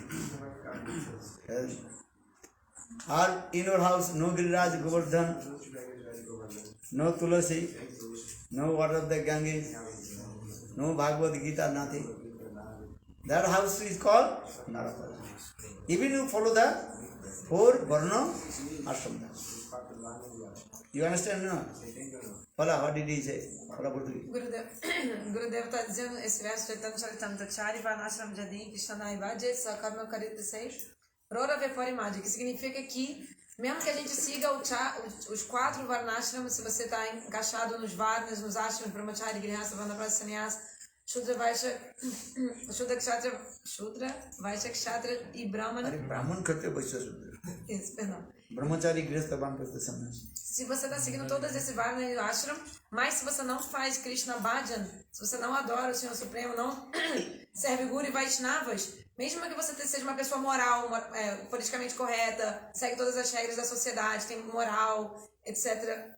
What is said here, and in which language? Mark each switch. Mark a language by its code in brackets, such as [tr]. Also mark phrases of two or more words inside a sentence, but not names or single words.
[en] Or in your house, no Giriraj Govardhan, no Tulasi, no water of the Ganges, no Bhagavad Gita, nothing. That house is called Naraka. Even you follow the four Varna Ashram. You understand now? Fala, what did he say? [pt] Gurudev está dizendo esse verso Chaitanya Charitamrita [bn] চারি বর্ণাশ্রম যদি কৃষ্ণনাহি ভজে স্বকর্ম করিতে সেই রৌরবে পড়ি মজে, [pt] que significa que mesmo que a gente siga os quatro Varnashrams, se você está encaixado nos Varnas, nos Ashrams, Brahmachari, Grihastha, Vanaprastha, Sannyasa, Shudra, Vaishya, Kshatriya e Brahmana. Brahman Kshatriya, Vaishya, Shudra. Isso, perdão. Brahmachari, Grihastha, Vanaprastha, Sannyasa. Se você está seguindo todos esses Varna e Ashram, mas se você não faz Krishna Bhajan, se você não adora o Senhor Supremo, não serve Guru e Vaishnavas, mesmo que você seja uma pessoa moral, politicamente correta, segue todas as regras da sociedade, tem moral, etc.